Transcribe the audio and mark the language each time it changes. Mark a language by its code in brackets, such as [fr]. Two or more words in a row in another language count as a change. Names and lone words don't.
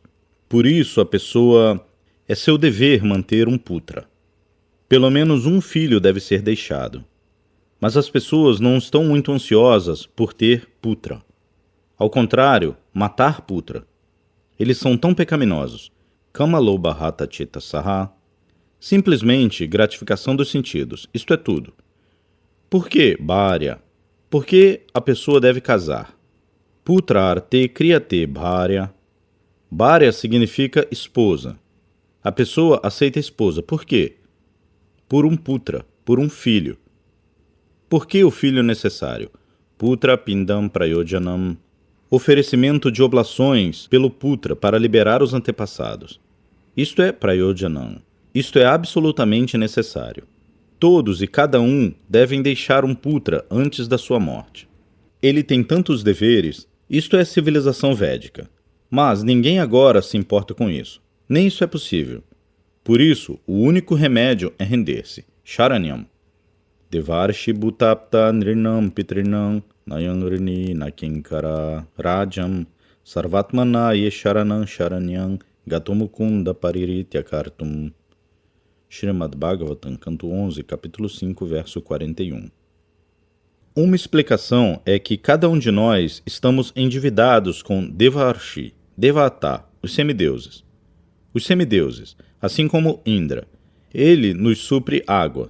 [pt] Por isso, é seu dever manter um putra. Pelo menos um filho deve ser deixado. Mas as pessoas não estão muito ansiosas por ter putra. Ao contrário, matar putra. Eles são tão pecaminosos. [sa] Kamalobhata chitta saha. [pt] Simplesmente gratificação dos sentidos. Isto é tudo. Por que bharya? Por que a pessoa deve casar? [sa] Putra arte kriyate bharya. [pt] Bharya significa esposa. A pessoa aceita a esposa. Por quê? Por um putra, por um filho. Por que o filho é necessário? [sa] Putra pindam prayojanam. [pt] Oferecimento de oblações pelo putra para liberar os antepassados. Isto é prayojanam. Isto é absolutamente necessário. Todos e cada um devem deixar um putra antes da sua morte. Ele tem tantos deveres, isto é civilização védica. Mas ninguém agora se importa com isso. Nem isso é possível. Por isso, o único remédio é render-se. Sharanyam. [sa] Devarshi bhutapta nrinam pitrinam nayangrini nakinkara rajam sarvatmana yesharanam sharanyam gatomukunda pariritya kartum. [pt] Srimad Bhagavatam, canto 11, capítulo 5, verso 41. Uma explicação é que cada um de nós estamos endividados com Devarshi, Devata, os semideuses. Os semideuses, assim como Indra, ele nos supre água.